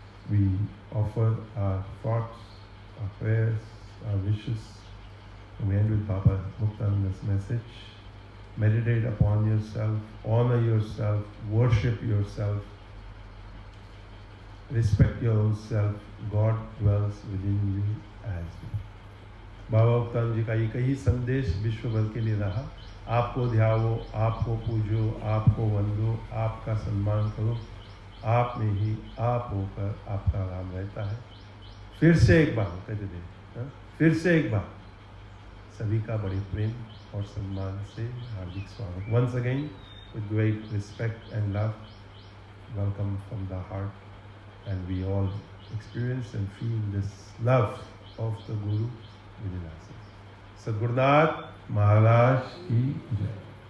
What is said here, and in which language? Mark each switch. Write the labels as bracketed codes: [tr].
[en] We offer our thoughts, our prayers, our wishes. And we end with Baba Muktananda's message. Meditate upon yourself, honor yourself, worship yourself, respect your own self. God dwells within you as you. [hi] बाबा मुक्तानंद जी का एक ही संदेश विश्व भर के लिए रहा, आपको ध्याओ, आपको पूजो, आपको वंदो, आपका सम्मान करो, आप में ही आप होकर आपका राम रहता है। फिर से एक बार कहते थे, फिर से एक बार सभी का बड़े प्रेम और सम्मान से हार्दिक स्वागत। [en] Once again, with great respect and love, welcome from the heart, and we all experience and feel this love of the Guru within us. Sadgurunath Maharaj ki Jai.